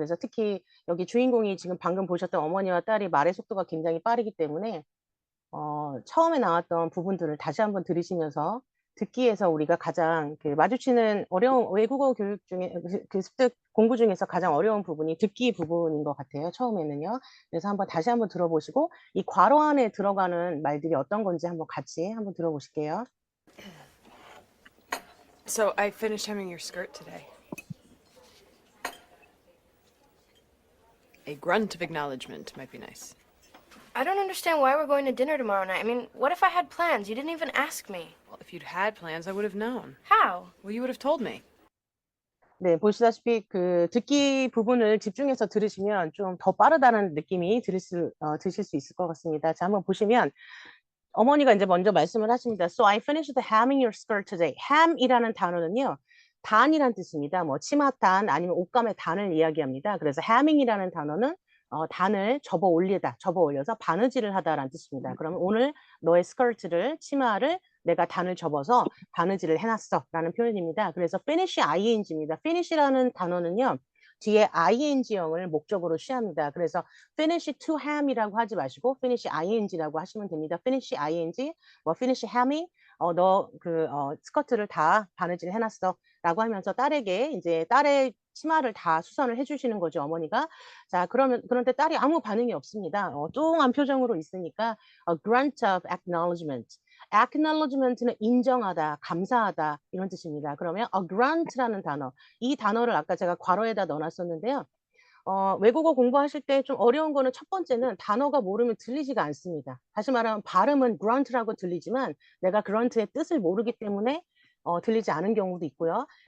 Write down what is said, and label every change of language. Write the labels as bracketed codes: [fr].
[ko] 그래서 특히 여기 주인공이 지금 방금 보셨던 어머니와 딸이 말의 속도가 굉장히 빠르기 때문에 처음에 나왔던 부분들을 다시 한번 들으시면서 듣기에서 우리가 가장 그 마주치는 어려운 외국어 교육 중에 그 습득 공부 중에서 가장 어려운 부분이 듣기 부분인 것 같아요, 처음에는요. 그래서 다시 한번 들어보시고 이 괄호 안에 들어가는 말들이 어떤 건지 한번 같이 한번 들어보실게요. [en] So I finished hemming your skirt today. A grunt of acknowledgement might be nice. I don't understand why we're going to dinner tomorrow night. I mean, what if I had plans? You didn't even ask me. Well, if you'd had plans, I would have known. How? Well, you would have told me. [ko] 네, 보시다시피 그 듣기 부분을 집중해서 들으시면 좀 더 빠르다는 느낌이 드실 수 있을 것 같습니다. 자, 한번 보시면 어머니가 이제 먼저 말씀을 하십니다. [en] So I finished hemming your skirt today. [ko] hem이라는 단어는요. 단이란 뜻입니다. 뭐 치맛단 아니면 옷감의 단을 이야기합니다. 그래서 hemming이라는 단어는 단을 접어 올리다, 접어 올려서 바느질을 하다라는 뜻입니다. 그러면 오늘 너의 스커트를, 치마를 내가 단을 접어서 바느질을 해놨어라는 표현입니다. 그래서 finish ing입니다. finish라는 단어는요. 뒤에 ing형을 목적으로 취합니다. 그래서 finish to hem이라고 하지 마시고 finish ing라고 하시면 됩니다. finish ing, 뭐 finish hemming, 너 스커트를 다 바느질 해놨어. 라고 하면서 딸에게 이제 딸의 치마를 다 수선을 해주시는 거죠, 어머니가. 자, 그런데 딸이 아무 반응이 없습니다. 뚱한 표정으로 있으니까 [en] a grunt of acknowledgement. [ko] acknowledgement는 인정하다, 감사하다 이런 뜻입니다. 그러면 a grunt라는 단어, 이 단어를 아까 제가 괄호에다 넣어놨었는데요. 외국어 공부하실 때 좀 어려운 거는 첫 번째는 단어가 모르면 들리지가 않습니다. 다시 말하면 발음은 grunt라고 들리지만 내가 grunt의 뜻을 모르기 때문에 들리지 않은 경우도 있고요.